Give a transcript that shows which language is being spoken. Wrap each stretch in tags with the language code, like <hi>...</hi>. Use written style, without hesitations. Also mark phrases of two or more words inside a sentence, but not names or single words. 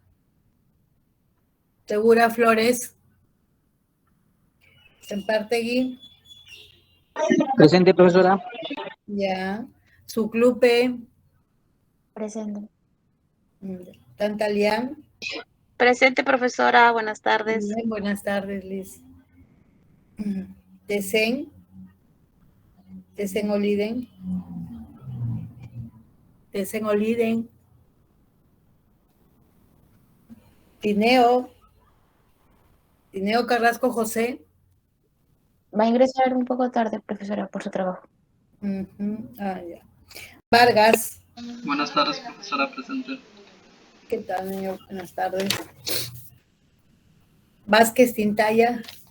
<es>Segura Flores. Sempartegui. Presente, profesora. Ya. Suclupe. Presente. Tantalián. Presente, profesora. Buenas tardes. Bien, buenas tardes, Liz. Tesen. Tesen Oliden. Tesen Oliden. Tineo. Tineo Carrasco José. Va a ingresar un poco tarde, profesora, por su trabajo. Ya. Vargas. Buenas tardes, profesora presente. ¿Qué tal, niño? Buenas tardes. Vázquez Tintaya.</es>